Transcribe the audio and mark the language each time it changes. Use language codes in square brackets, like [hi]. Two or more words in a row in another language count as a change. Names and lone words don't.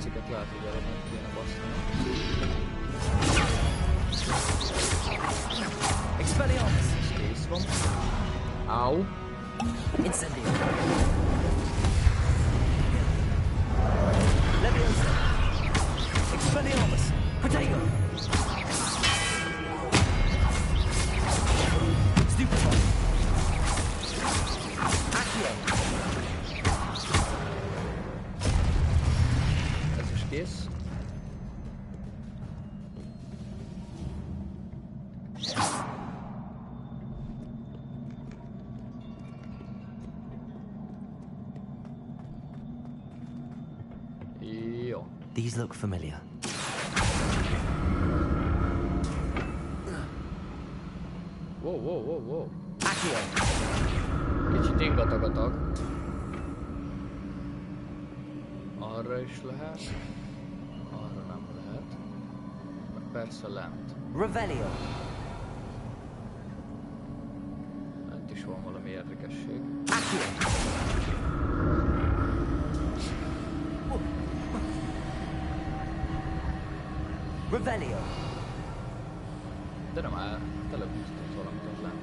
[hu] lehet, hogy arra meg kéne basztani. Expelliarmus! Ez kész van. Au! Incendio! Leviosa! Expelliarmus! Protego! Stupefy! Accio! Ez is kész. Jó. [en] These look familiar. Wow. Accio! [hu] Kicsit ingatag a tag. Arra is lehet. Arra nem lehet. Meg persze lent. Revelio! Lent is van valami érdekesség. Accio! Revelio! De nem áll. Telepítetett valamit ott lent.